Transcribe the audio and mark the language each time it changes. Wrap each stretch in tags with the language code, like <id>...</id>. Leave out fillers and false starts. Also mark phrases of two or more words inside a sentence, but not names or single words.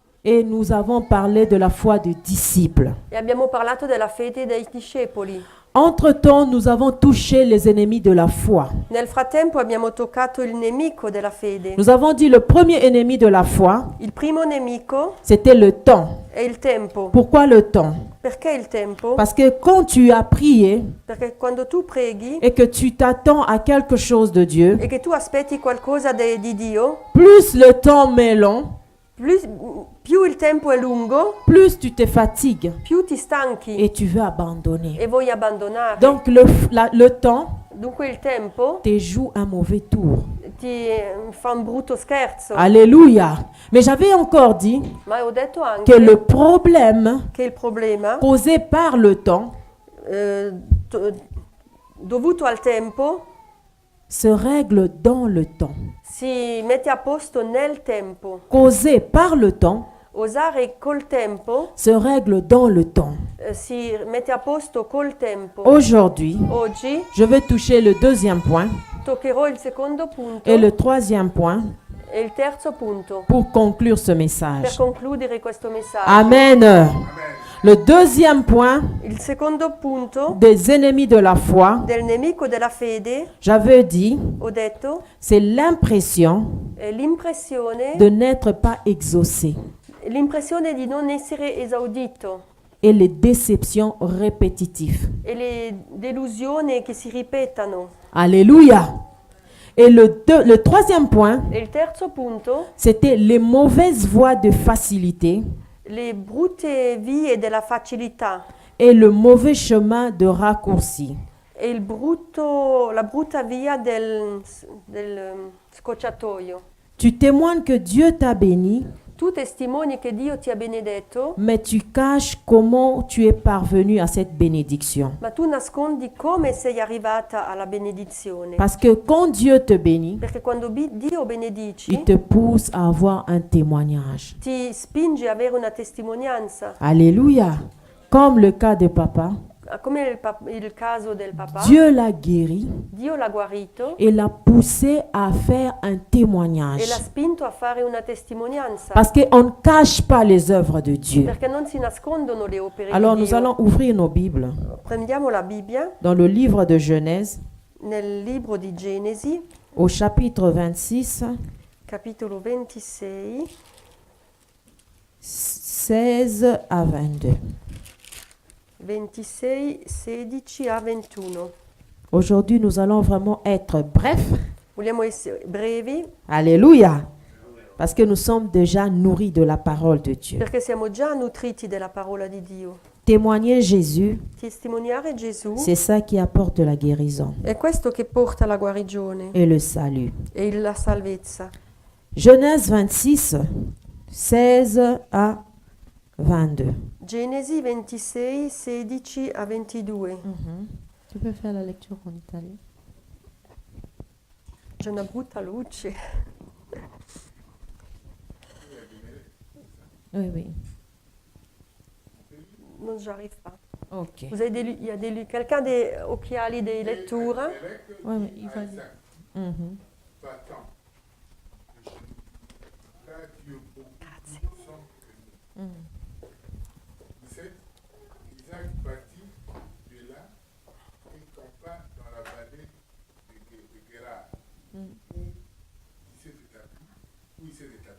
<fr>Et nous avons parlé de la foi des disciples.</fr> <it>E abbiamo parlato della fede dei discepoli.</it> <fr>Entre-temps, nous avons touché les ennemis de la foi.</fr> <it>Nel frattempo abbiamo toccato il nemico della fede.</it> <fr>Nous avons dit le premier ennemi de la foi,</fr> <it>Il primo nemico</it> <fr>c'était le temps.</fr> <it>è il tempo.</it> <fr>Pourquoi le temps?</fr> <it>Perché il tempo?</it> <fr>Parce que quand tu as prié</fr> <it>Perché quando tu preghi</it> <fr>et que tu t'attends à quelque chose de Dieu,</fr> <it>e che tu aspetti qualcosa di Dio,</it> <fr>plus le temps m'est long,</fr> <it>più il tempo è lungo,</it> <fr>plus tu te fatigues</fr> <it>più ti stanchi</it> <fr>et tu veux abandonner.</fr> <it>e vuoi abbandonare.</it> <fr>Donc le temps</fr> <it>Dunque il tempo</it> <fr>te joue un mauvais tour.</fr> <it>ti fa un brutto scherzo.</it> <fr>Alléluia. Mais j'avais encore dit</fr> <it>Ma ho detto</it> <fr>que le</fr> <it>anche</it> <fr>problème</fr> <it>che il problema</it> <fr>causé par le temps</fr> <it>dovuto al tempo</it> <fr>se règle dans le temps.</fr> <it>si mette a posto nel tempo.</it> <fr>Causé par le temps</fr> <it>Osare col tempo</it> <fr>se règle dans le temps.</fr> <it>si mette a posto col tempo.</it> <fr>Aujourd'hui,</fr> <it>Oggi</it> <fr>je vais toucher le deuxième point</fr> <it>toccherò il secondo punto</it> <fr>et le troisième point</fr> <it>e il terzo punto</it> <fr>pour conclure ce</fr> <it>per</it> <fr>message.</fr> <it>concludere questo messaggio.</it> <fr>Amen. Le deuxième point</fr> <it>Il secondo punto</it> <fr>des ennemis de la foi,</fr> <it>del nemico della fede,</it> <fr>j'avais dit,</fr> <it>ho detto,</it> <fr>c'est l'impression</fr> <it>è l'impressione</it> <fr>de n'être pas exaucé</fr> <it>l'impressione di non essere esaudito</it> <fr>et les déceptions répétitives.</fr> <it>e le delusioni che si ripetano.</it> <fr>Alléluia. Et le troisième point,</fr> <it>E il terzo punto,</it> <fr>c'était les mauvaises voies de facilité</fr> <it>le brutte vie della facilità</it> <fr>et le mauvais chemin de raccourci.</fr> <it>e la brutta via del scocciatoio.</it> <fr>Tu témoignes que Dieu t'a béni,</fr> <it>Tu testimoni che Dio ti ha benedetto,</it> <fr>mais tu caches comment tu es parvenu à cette bénédiction.</fr> <it>ma tu nascondi come sei arrivata alla benedizione.</it> <fr>Parce que quand Dieu te bénit,</fr> <it>Perché quando Dio benedici,</it> <fr>il te pousse à avoir un témoignage.</fr> <it>ti spinge a avere una testimonianza.</it> <fr>Alléluia. Comme le cas de papa,</fr> <it>Come il caso del papà,</it> <fr>Dieu l'a guéri</fr> <it>Dio l'ha guarito</it> <fr>et l'a poussé à faire un</fr> <it>e</it> <fr>témoignage.</fr> <it>l'ha spinto a fare una testimonianza.</it> <fr>Parce qu'on ne cache pas les œuvres de Dieu.</fr> <it>Perché non si nascondono le opere</it> <fr>Alors</fr> <it>di</it> <fr>nous</fr> <it>Dio.</it> <fr>allons ouvrir nos Bibles</fr> <it>Prendiamo la Bibbia</it> <fr>dans le livre de Genèse</fr> <it>nel libro di Genesi,</it> <fr>au chapitre 26,</fr> <it>capitolo 26,</it> <fr>16 à 22.</fr> <it>26, 16 a 21.</it> <fr>Aujourd'hui, nous allons vraiment être brefs.</fr> <it>Vogliamo essere brevi</it> <fr>Alléluia. Parce que nous sommes déjà nourris de la parole de Dieu.</fr> <it>perché siamo già nutriti della parola di Dio.</it> <fr>Témoigner Jésus,</fr> <it>Testimoniare Gesù</it> <fr>c'est ça qui apporte la guérison</fr> <it>è questo che porta la guarigione</it> <fr>et le salut.</fr> <it>e la salvezza.</it> <fr>Genèse 26, 16 à 22.</fr> <it>Genesi 26, 16 a 22.</it> <fr>Tu peux faire la lecture en italien?</fr> <it>C'è una brutta luce.</it> <fr>Oui, oui. Non j'arrive pas. Ok. Vous avez il y a quelqu'un a des</fr> <it>occhiali di lettura?</it> <fr>Oui, oui, il va dire. Mhm. Mhm. Isaac partit de là et campa dans la vallée de Guérar, où il s'est établi.</fr>